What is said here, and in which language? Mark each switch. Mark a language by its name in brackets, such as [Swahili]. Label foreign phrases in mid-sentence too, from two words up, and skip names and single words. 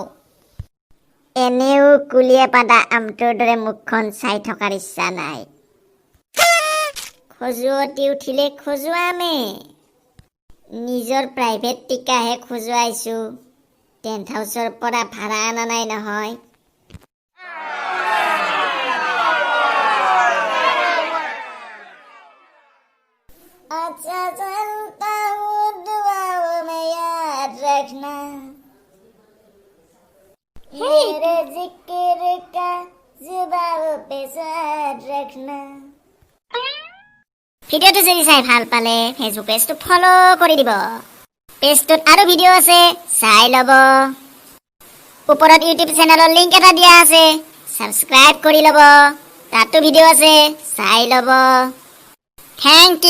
[Assamese] এনেও কুলিয়ে পাদা আমটোৰ দৰে মুখখন চাই থকাৰ ইচ্ছা নাই। খজুৱতি উঠিলে খজুৱামে। নিজৰ প্ৰাইভেট টিকাহে খজুৱাইছো। টেণ্ট হাউচৰ পৰা ভাড়া অনা নাই নহয়। [Hindi] अच्छा चलता हूँ दुआओं में याद रखना मेरे जिक्र का जुबाओं पे साथ रखना। [Assamese] ভিডিওটো যদি চাই ভাল পালে ফেচবুক পেজটো ফলো কৰি দিব। পেজটোত আৰু ভিডিও আছে, চাই ল'ব। ওপৰত ইউটিউব চেনেলৰ লিংক এটা দিয়া আছে, সাবস্ক্ৰাইব কৰি ল'ব। তাতো ভিডিও আছে, চাই ল'ব। [English] thank you.